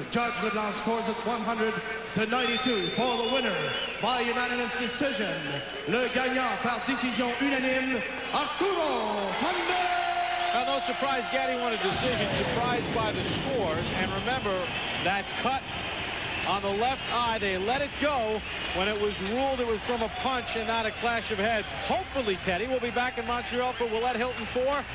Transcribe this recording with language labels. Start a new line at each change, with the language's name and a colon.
English: Judge Leblanc scores it 100-92 for the winner by unanimous decision.
French: Le gagnant par décision unanime, Arturo Gatti.
English: Now, no surprise, Gatti won a decision, surprised by the scores. And remember, that cut on the left eye, they let it go when it was ruled it was from a punch and not a clash of heads. Hopefully, Teddy will be back in Montreal for Willett Hilton 4.